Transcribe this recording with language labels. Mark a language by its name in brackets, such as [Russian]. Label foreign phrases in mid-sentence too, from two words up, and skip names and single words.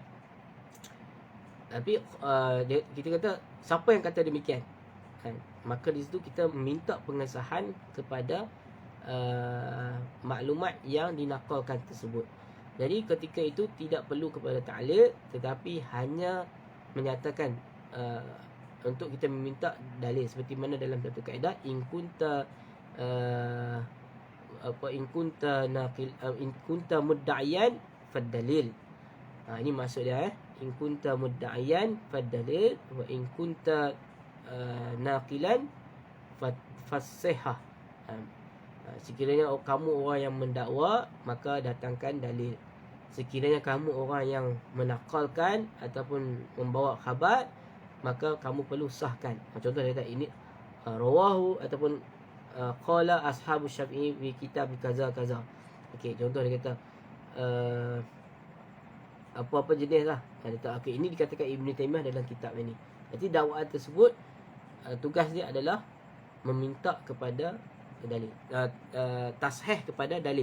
[Malay] Tapi kita kata siapa yang kata demikian, maka di situ kita meminta pengesahan kepada maklumat yang dinakalkan tersebut. Jadi ketika itu tidak perlu kepada ta'lil, tetapi hanya menyatakan untuk kita meminta dalil, seperti mana dalam satu kaedah [Arabic] إن كنت إن كنت مدعيا فالدليل. [Malay] Ini maksud dia, [Arabic] إن كنت مدعيا فالدليل وإن كنت ناقلا فالصحة. [Malay] Sekiranya kamu orang yang mendakwa, maka datangkan dalil. Sekiranya kamu orang yang menakalkan ataupun membawa khabar, maka kamu perlu sahkan. Contoh dia kata ini rawahu ataupun [Arabic] قال أصحاب الشافعي في كتاب كذا كذا. [Malay] Okey, contoh dia kata apa-apa jenis lah. Dia kata okey, ini dikatakan Ibn Taymiyah dalam kitab ini. Jadi dakwaan tersebut tugas dia adalah meminta kepada dalil, tashih kepada dalil.